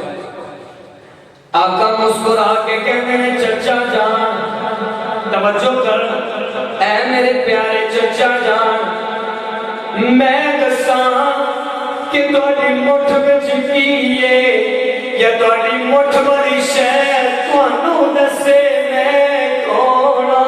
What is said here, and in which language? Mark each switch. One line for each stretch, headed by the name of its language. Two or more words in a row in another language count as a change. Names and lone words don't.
Punjabi: آقا مسکرا کے کہنے ہیں چچا جان توجہ کر اے میرے پیارے چچا جان میں دساں کہ تہاڈی مٹھ وچ کیے یا تہاڈی مٹھ والی شے تانوں دسے میں کون